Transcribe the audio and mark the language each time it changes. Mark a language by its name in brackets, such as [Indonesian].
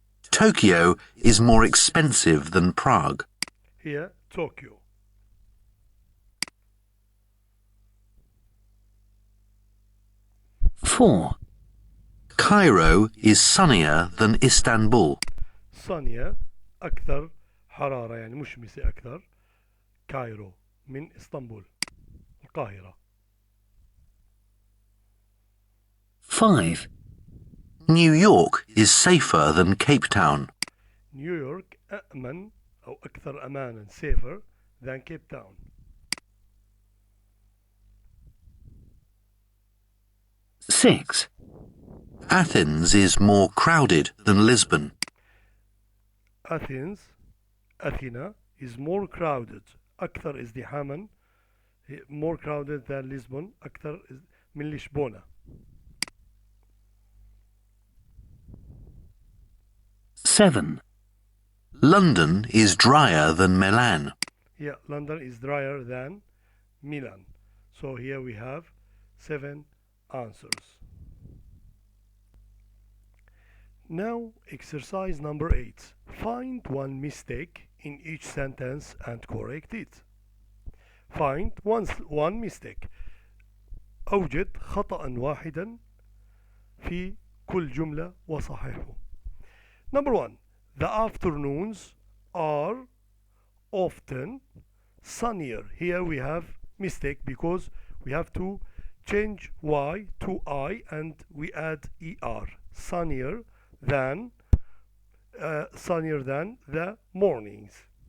[English] Tokyo is more expensive than Prague. Here, Tokyo. 4. Cairo is sunnier than Istanbul. [Arabic] صانية أكثر حرارة، يعني مشمسة أكثر. كايرو من إسطنبول، القاهرة. [English] 5. New York is safer than Cape Town. [Arabic] نيويورك أأمن أو أكثر أمانا [English] safer than Cape Town. 6. Athens is more crowded than Lisbon. Athena is more crowded، [Arabic] أكثر ازدحاما، [English] more crowded than Lisbon، [Arabic] أكثر من لشبونة. [English] 7. London is drier than Milan. Yeah, London is drier than Milan. So here we have 7 answers. Now, exercise number 8. Find one mistake in each sentence and correct it. Find one mistake. [Arabic] أوجد خطأ واحدا في كل جملة وصححه. [English] Number 1. The afternoons are often sunnier. Here we have mistake because we have to change Y to I and we add ER. Sunnier than sunnier than the mornings.